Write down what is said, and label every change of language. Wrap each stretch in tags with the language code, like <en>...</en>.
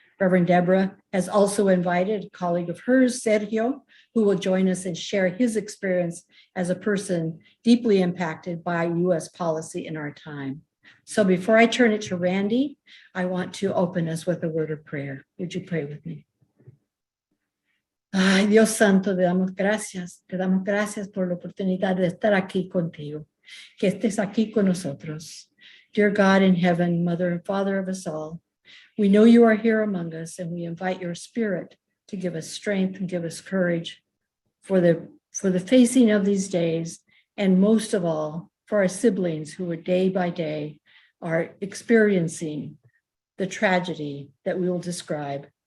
<en>Reverend Deborah has also invited a colleague of hers, Sergio, who will join us and share his experience as a person deeply impacted by U.S. policy in our time. So before I turn it to Randy, I want to open us with a word of prayer. Would you pray with me?</en> <es>Ay, Dios Santo, te damos gracias por la oportunidad de estar aquí contigo, que estés aquí con nosotros.</es> <en>Dear God in heaven, Mother and Father of us all, we know you are here among us, and we invite your Spirit to give us strength and give us courage for the facing of these days, and most of all, for our siblings who are day by day are experiencing the tragedy that we will describe.</en>